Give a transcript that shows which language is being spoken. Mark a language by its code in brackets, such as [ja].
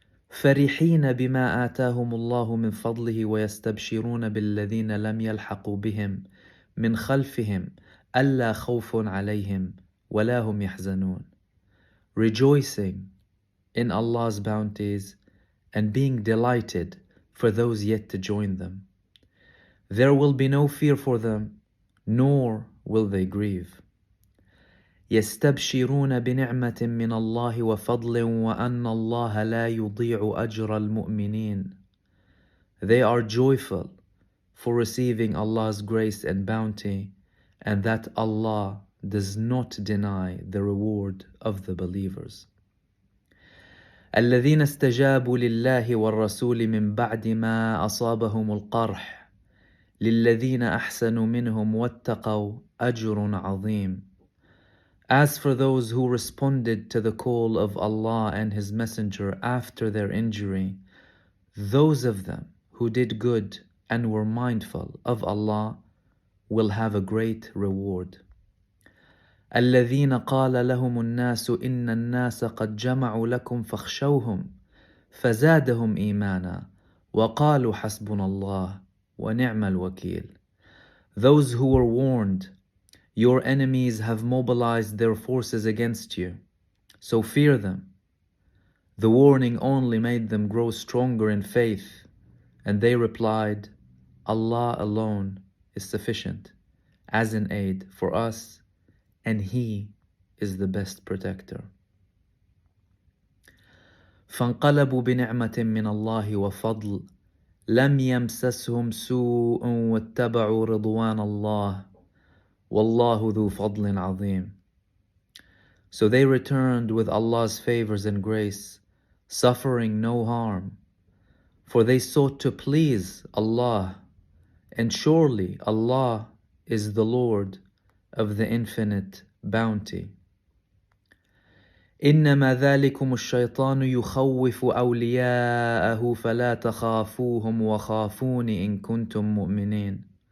[ar] فَرِحِينَ بِمَا آتَاهُمُ اللَّهُ مِنْ فَضْلِهِ وَيَسْتَبْشِرُونَ بِالَّذِينَ لَمْ يَلْحَقُوا بِهِمْ مِنْ خَلْفِهِمْ أَلَّا خَوْفٌ عَلَيْهِمْ وَلَا هُمْ يَحْزَنُونَ. [en] Rejoicing in Allah's bounties and being delighted for those yet to join them. There will be no fear for them, nor will they grieve. [ar] يستبشرون بنعمة من الله وفضل وأن الله لا يضيع أجر المؤمنين. [en] They are joyful for receiving Allah's grace and bounty, and that Allah does not deny the reward of the believers. [ar] الذين استجابوا لله والرسول من بعد ما أصابهم القرح للذين أحسنوا منهم واتقوا أجر عظيم. [en] As for those who responded to the call of Allah and His Messenger after their injury, those of them who did good and were mindful of Allah will have a great reward. [ar] الذين قال لهم الناس إن الناس قد جمعوا لكم فاخشوهم فزادهم إيمانا وقالوا حسبنا الله ونعم الوكيل. [en] Those who were warned, your enemies have mobilized their forces against you, so fear them. The warning only made them grow stronger in faith, and they replied, Allah alone is sufficient as an aid for us, and He is the best protector. [ar] فانقلبوا بنعمة من الله وفضل لم يمسسهم سوء واتبعوا رضوان الله والله ذو فضل عظيم. [en] So they returned with Allah's favors and grace, suffering no harm, for they sought to please Allah, and surely Allah is the Lord of the infinite bounty. [ar] إنما ذلكم الشيطان يخوف أولياءه فلا تخافوهم وخافون إن كنتم مؤمنين.